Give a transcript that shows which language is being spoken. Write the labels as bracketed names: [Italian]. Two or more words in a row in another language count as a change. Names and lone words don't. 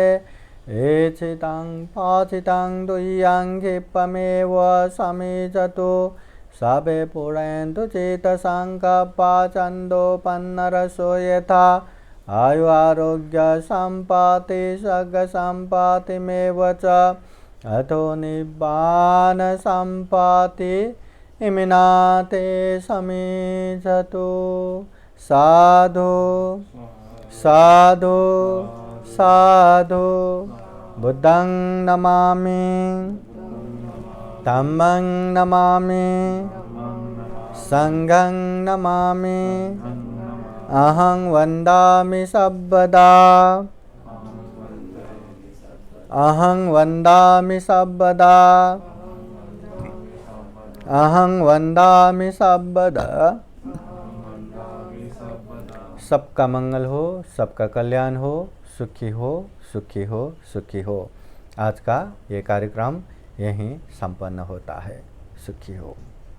[Pali] एचितं पाचितं दुह्यं क्षिप्रमेव समीचतु सबे पुरन्तु चेतसङ्कल्पा छन्दोपन्नरसो यथा। आयु आरोग्य सम्पत्ति सर्गसम्पत्तिमेव च अथो निब्बान सम्पत्ति इमिनाते समीचतु। साधु साधु साधु। बुद्धं नमामि, धम्मं नमामि, संघं नमामि, अहं वन्दामि सर्वदा। अहं वन्दामि सर्वदा, अहं वन्दामि सर्वदा। [Hindi] सबका मंगल हो, सबका कल्याण हो, सुखी हो, सुखी हो, सुखी हो। आज का ये कार्यक्रम यहीं संपन्न होता है। सुखी हो।